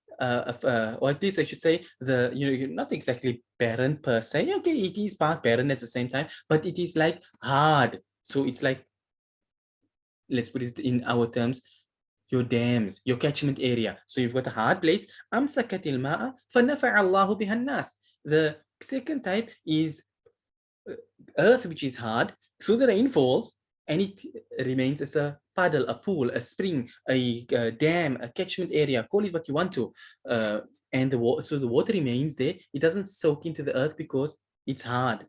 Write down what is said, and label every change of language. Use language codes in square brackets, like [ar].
[en] Or at least I should say, not exactly barren per se. Okay, it is part barren at the same time, but it is like hard. So it's like, let's put it in our terms, your dams, your catchment area. So you've got a hard place. [ar] أمسكت الماء فنفع الله بها الناس. [en] The second type is earth which is hard. So the rain falls and it remains as a puddle, a pool, a spring, a dam, a catchment area. Call it what you want to. And the water remains there. It doesn't soak into the earth because it's hard.